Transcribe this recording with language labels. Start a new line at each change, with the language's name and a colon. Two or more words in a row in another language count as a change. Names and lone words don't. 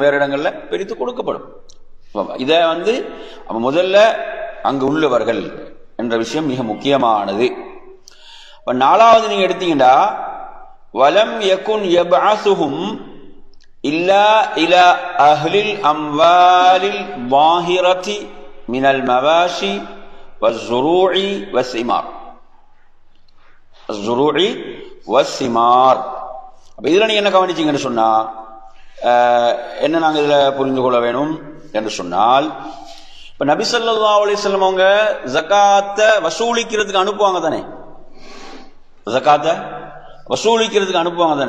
Tamil: வேற இடங்கள்ல பிரித்து கொடுக்கப்படும். இத முதல்ல அங்கு உள்ளவர்கள் என்ற விஷயம் மிக முக்கியமானது. நாலாவது நீங்க எடுத்தீங்கன்னா
Arabic: ولم يكن يبعثهم إلا إلى أهل الأموال ظاهرة من المواشي والزروع والثمار. الزروع والثمار.
Tamil: இதுல நீங்க என்ன கவனிச்சீங்கன்னு சொன்னா என்ன நாங்க இதுல புரிந்து கொள்ள வேணும் என்று சொன்னால், இப்ப நபி
Arabic: صلى الله عليه وسلم
Tamil: அவங்க ஜகாத்தை வசூலிக்கிறதுக்கு அனுப்புவாங்க தானே, ஜகாத்தை வசூலிக்கிறதுக்கு அனுப்புவாங்க தானே.